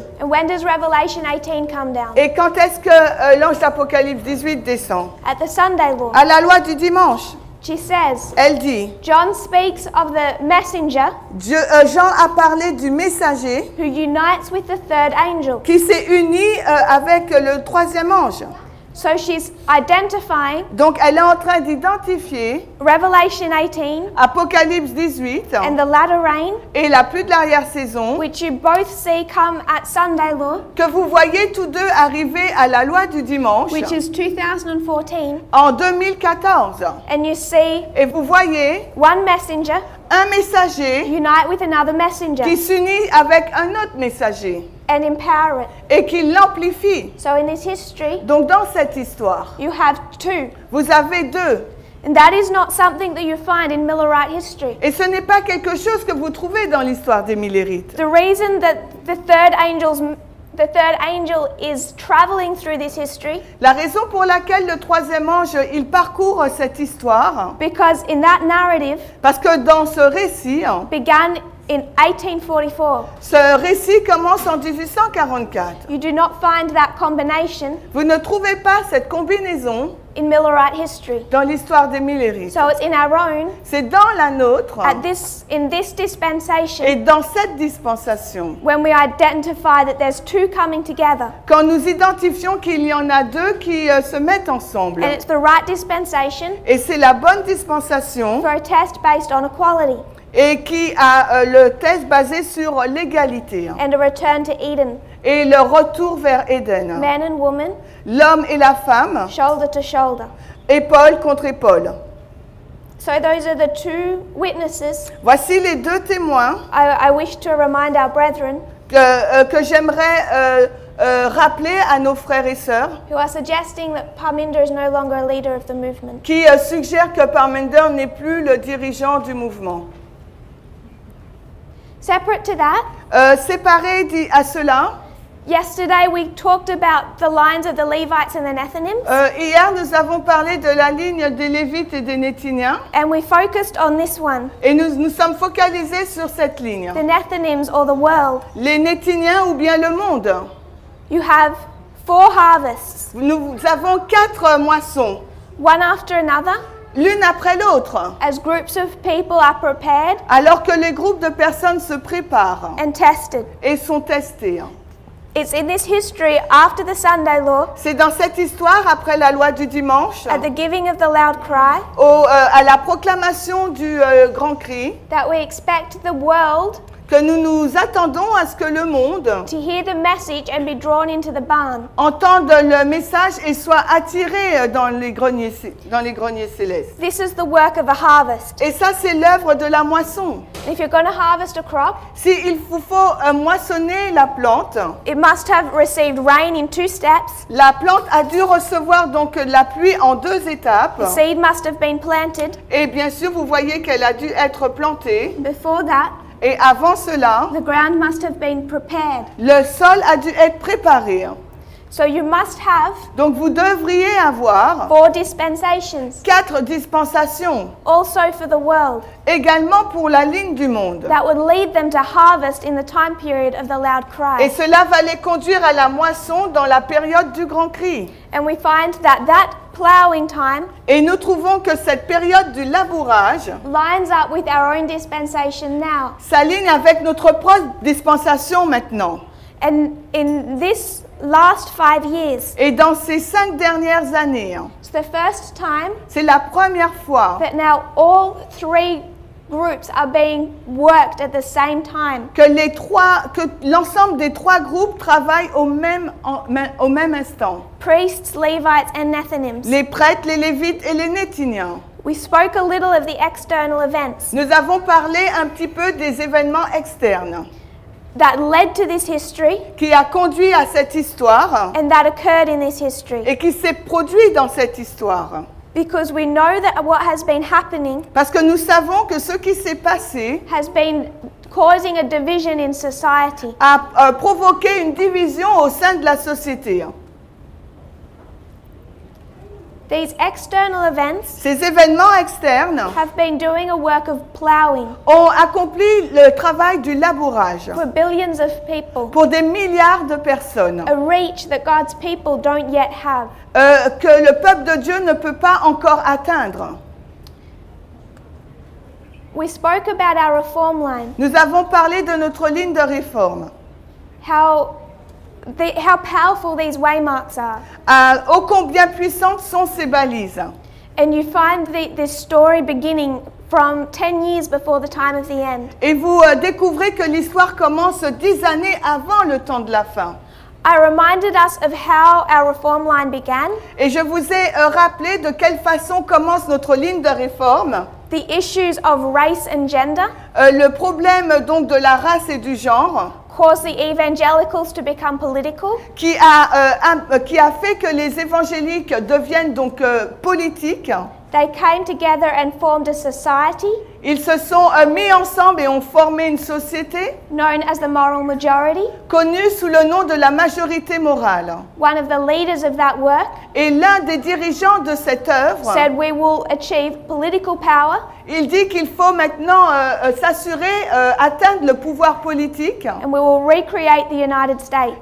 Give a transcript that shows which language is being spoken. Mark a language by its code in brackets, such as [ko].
[en] And when does Revelation 18 come down? [fr] Et quand est-ce que l'ange d'Apocalypse 18 descend? [en] At the Sunday law. [fr] À la loi du dimanche. [en] She says, [fr] Elle dit, [en] John speaks of the messenger [fr] Jean a parlé du messager [en] who unites with the third angel. [fr] qui s'est uni avec le troisième ange. [en] So she's identifying [fr] Donc, elle est en train d'identifier [en] Revelation 18 [fr] Apocalypse 18 [en] and the latter rain, [fr] et la pluie de l'arrière-saison [en] which you both see come at Sunday law, [fr] que vous voyez tous deux arriver à la loi du dimanche [en] which is 2014, [fr] en 2014. [en] and you see [fr] Et vous voyez [en] one messenger [fr] un messager [en] unite with another messenger [fr] qui s'unit avec un autre messager [en] and empower it. [fr] et qui l'amplifie. [en] So in this history, [fr] Donc dans cette histoire, [en] you have two. [fr] vous avez deux. [en] And that is not something that you find in Millerite history. [fr] Et ce n'est pas quelque chose que vous trouvez dans l'histoire des Millérites. [en] The reason that the third angel is traveling through this history, [fr] La raison pour laquelle le troisième ange, il parcourt cette histoire, [en] because in that narrative [fr] parce que dans ce récit, [en] began in 1844. [fr] ce récit commence en 1844. [en] You do not find that combination [fr] Vous ne trouvez pas cette combinaison [en] in Millerite history. [fr] dans l'histoire des Millérites. [en] So it's in our own, [fr] C'est dans la nôtre [en] in this dispensation, [fr] et dans cette dispensation. [en] when we identify that there's two coming together. [fr] Quand nous identifions qu'il y en a deux qui se mettent ensemble. [en] And it's the right dispensation [fr] Et c'est la bonne dispensation [en] for a test based on equality [fr] et qui a le test basé sur l'égalité [en] and a return to Eden. [fr] et le retour vers Éden. [en] Man and woman, [fr] L'homme et la femme, [en] shoulder to shoulder. [fr] épaule contre épaule. [en] So those are the two witnesses. [fr] Voici les deux témoins [en] I wish to remind our brethren [fr] que j'aimerais rappeler à nos frères et sœurs [en] who are suggesting that Parminder is no longer a leader of the movement. [fr] qui suggèrent que Parminder n'est plus le dirigeant du mouvement. [en] Separate to that, [fr] Séparé à cela, [en] yesterday we talked about the lines of the Levites and the Nethinims, [fr] hier nous avons parlé de la ligne des Lévites et des Néthiniens [en] and we focused on this one, [fr] et nous sommes focalisés sur cette ligne. [en] the Nethinims or the world. [fr] Les Néthiniens ou bien le monde. [en] You have 4 harvests, [fr] Nous avons 4 moissons, [en] one after another, [fr] l'une après l'autre, [en] as groups of people are prepared [fr] alors que les groupes de personnes se préparent [en] and tested. [fr] et sont testés. [en] It's in this history after the Sunday law, [fr] C'est dans cette histoire, après la loi du dimanche, [en] at the giving of the loud cry, [fr] à la proclamation du grand cri, [en] that we expect the world [fr] que nous nous attendons à ce que le monde [en] to hear the message and be drawn into the barn. [fr] entende le message et soit attiré dans les greniers célestes. [en] This is the work of a harvest. [fr] Et ça, c'est l'œuvre de la moisson. [en] If you're going to harvest a crop, [fr] S'il vous faut moissonner la plante, [en] it must have received rain in 2 steps. [fr] la plante a dû recevoir donc la pluie en 2 étapes. [en] The seed must have been planted. [fr] Et bien sûr, vous voyez qu'elle a dû être plantée. [en] Before that, [fr] Et avant cela, [en] the ground must have been prepared. [fr] le sol a dû être préparé. [en] So you must have [fr] Donc vous devriez avoir [en] 4 dispensations, [fr] 4 dispensations, [en] also for the world, [fr] également pour la ligne du monde. [en] that would lead them to harvest in the time period of the loud [fr] Et [en] cry. [fr] cela va les conduire à la moisson dans la période du grand cri. [en] And we find that that plowing time [fr] Et nous trouvons que cette période du labourage [en] lines up with our own dispensation now. [fr] s'aligne avec notre propre dispensation maintenant. [en] And in this last 5 years, [fr] Et dans ces 5 dernières années, [en] it's the first time [fr] c'est la première fois [en] that now all 3 groups are being worked at the same time. [fr] que l'ensemble des 3 groupes travaillent au même instant. [en] Priests, Levites, and Nethinims. [fr] Les prêtres, les Lévites et les Néthiniens. [en] We spoke a little of the external events [fr] Nous avons parlé un petit peu des événements externes [en] that led to this history [fr] qui a conduit à cette histoire [en] and that occurred in this history. [fr] et qui s'est produit dans cette histoire. [en] Because we know that what has been happening [fr] Parce que nous savons que ce qui s'est passé [en] has been causing a division in society. [fr] a provoqué une division au sein de la société. [en] These external events [fr] Ces événements externes [en] have been doing a work of plowing [fr] ont accompli le travail du labourage [en] for billions of people, [fr] pour des milliards de personnes [en] a reach that God's people don't yet have. [fr] que le peuple de Dieu ne peut pas encore atteindre. [en] We spoke about our reform line, [fr] Nous avons parlé de notre ligne de réforme, [en] how powerful these waymarks are. [fr] ô combien puissantes sont ces balises. [en] And you find this story beginning from 10 years before the time of the end. [fr] Et vous découvrez que l'histoire commence 10 années avant le temps de la fin. [en] I reminded us of how our reform line began, [fr] Et je vous ai rappelé de quelle façon commence notre ligne de réforme. [en] the issues of race and gender [fr] Le problème donc de la race et du genre [en] caused the evangelicals to become political, [fr] qui a fait que les évangéliques deviennent donc politiques. [en] They came together and formed a society [fr] Ils se sont mis ensemble et ont formé une société [en] known as the moral majority. [fr] connue sous le nom de la majorité morale. [en] One of the leaders of that work [fr] Et l'un des dirigeants de cette œuvre, [en] said we will achieve political power [fr] il dit qu'il faut maintenant s'assurer, atteindre le pouvoir politique. [en] and we will recreate the United States.